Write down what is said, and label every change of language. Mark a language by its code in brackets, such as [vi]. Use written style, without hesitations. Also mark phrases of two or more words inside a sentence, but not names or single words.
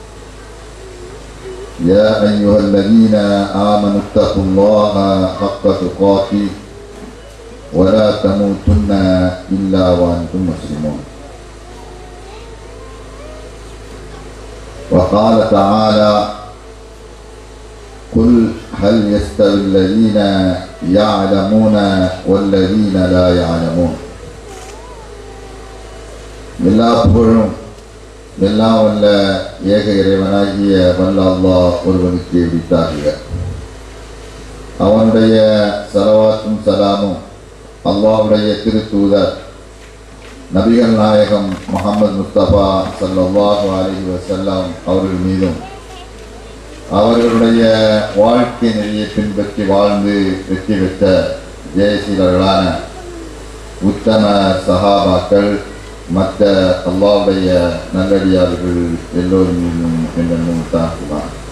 [ar] يا أيها الذين آمنوا اتقوا الله حق تقاته ولا تموتن إلا وأنتم مسلمون وقال تعالى قل هل يستوي الذين يعلمون والذين لا يعلمون [ta] எல்லா புகழும் எல்லாம் வல்ல ஏக இறைவனாகிய வல்ல அல்லாஹ் ஒருவனுக்கு உரித்தாகுக. அவனுடைய ஸலவாத்தும் சலாமும் அல்லாஹ்வுடைய திருத்தூதர் நபிகள் நாயகம் முஹம்மது முஸ்தபா [ar] صلى الله عليه وسلم [ta] அவர்கள் மீதும் அவர்களுடைய வாழ்க்கை நெறியை பின்பற்றி வாழ்ந்து வெற்றி பெற்ற ஜெயசீலர்களான உத்தம சஹாபாக்கள் மற்ற அல்லாஹ்வுடைய நல்லடியார்கள் எல்லோரும் மீதும் என்றென்றும் தாக்குவான்.